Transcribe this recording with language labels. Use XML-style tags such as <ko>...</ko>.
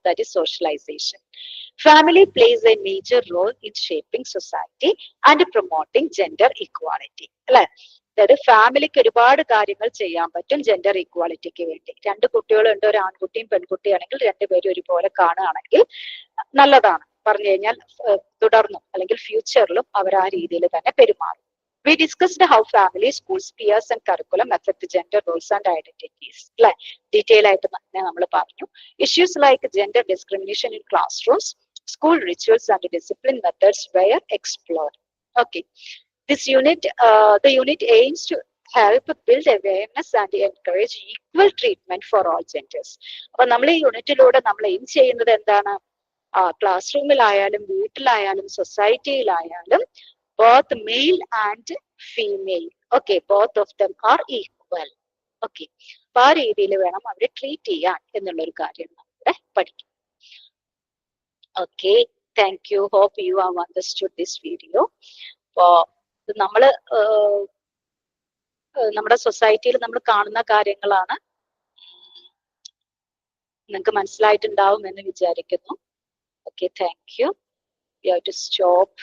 <en>That is socialization. Family plays a major role in shaping society and promoting gender equality, അല്ലെ?</en> <ml>അതായത് ഫാമിലിക്ക് ഒരുപാട് കാര്യങ്ങൾ ചെയ്യാൻ പറ്റും ജെൻഡർ ഇക്വാലിറ്റിക്ക് വേണ്ടി. രണ്ട് കുട്ടികളുണ്ട്, ഒരു ആൺകുട്ടിയും പെൺകുട്ടിയാണെങ്കിൽ രണ്ടുപേരും ഒരുപോലെ കാണുകയാണെങ്കിൽ നല്ലതാണ്. പറഞ്ഞു കഴിഞ്ഞാൽ തുടർന്നും അല്ലെങ്കിൽ ഫ്യൂച്ചറിലും അവർ ആ രീതിയിൽ തന്നെ പെരുമാറും.</ml> <en>We discussed how family, schools, peers and curriculum affect gender roles and identities.</en> <ml>അല്ലെ, ഡീറ്റെയിൽ ആയിട്ട് തന്നെ നമ്മൾ പറഞ്ഞു.</ml> <en>Issues like gender discrimination in classrooms, school rituals and discipline methods were explored. Okay, this unit, the unit aims to help build awareness and encourage equal treatment for all genders.</en> <ml>അപ്പൊ നമ്മൾ ഈ യൂണിറ്റിലൂടെ നമ്മൾ aim ചെയ്യുന്നത് എന്താണ്? Class റൂമിലായാലും വീട്ടിലായാലും സൊസൈറ്റിയിലായാലും</ml> <en>both male and female, okay, both of them are equal.</en> <ml>Okay, അപ്പൊ ആ രീതിയിൽ വേണം അവരെ ട്രീറ്റ് ചെയ്യാൻ എന്നുള്ളൊരു കാര്യം നമ്മുടെ പഠിക്കും.</ml> <en>Okay, thank you. Hope you have understood this video.</en> <ml>അപ്പോ നമ്മള് നമ്മുടെ സൊസൈറ്റിയിൽ നമ്മൾ കാണുന്ന കാര്യങ്ങളാണ്, നിങ്ങൾക്ക് മനസ്സിലായിട്ടുണ്ടാവും എന്ന് വിചാരിക്കുന്നു. Okay, thank you.</ml> <en>We have to stop.</en>